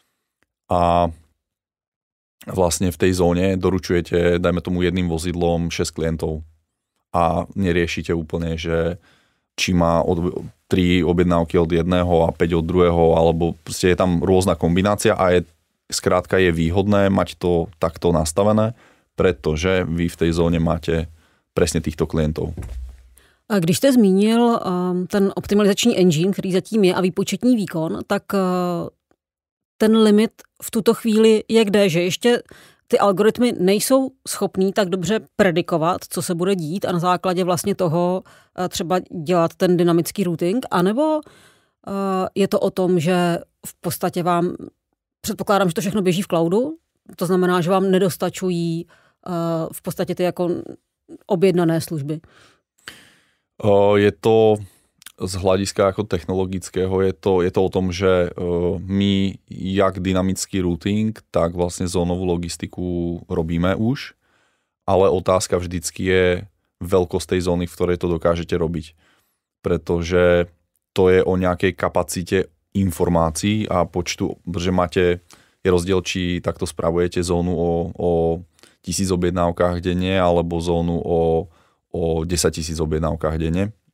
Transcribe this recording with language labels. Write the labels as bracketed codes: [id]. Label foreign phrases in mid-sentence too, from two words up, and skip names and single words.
[sk] A vlastne v tej zóne doručujete, dajme tomu jedným vozidlom 6 klientov a neriešite úplne, že či má 3 objednávky od jedného a 5 od druhého, alebo proste je tam rôzna kombinácia a skrátka je výhodné mať to takto nastavené, pretože vy v tej zóne máte presne týchto klientov. [cs] A když jste zmínil ten optimalizační engine, který zatím je, a výpočetní výkon, tak ten limit v tuto chvíli je kde, že ještě ty algoritmy nejsou schopní tak dobře predikovat, co se bude dít a na základě vlastně toho třeba dělat ten dynamický routing, anebo je to o tom, že v podstatě vám, předpokládám, že to všechno běží v cloudu, to znamená, že vám nedostačují v podstatě ty jako objednané služby. [sk] Je to z hľadiska ako technologického, je to o tom, že my jak dynamický routing, tak vlastne zónovú logistiku robíme už, ale otázka vždycky je veľkosť tej zóny, v ktorej to dokážete robiť. Pretože to je o nejakej kapacite informácií a počtu, že je rozdiel, či takto spravujete zónu o 1000 objednávkach denne alebo zónu o 10 000 objednávkach denne.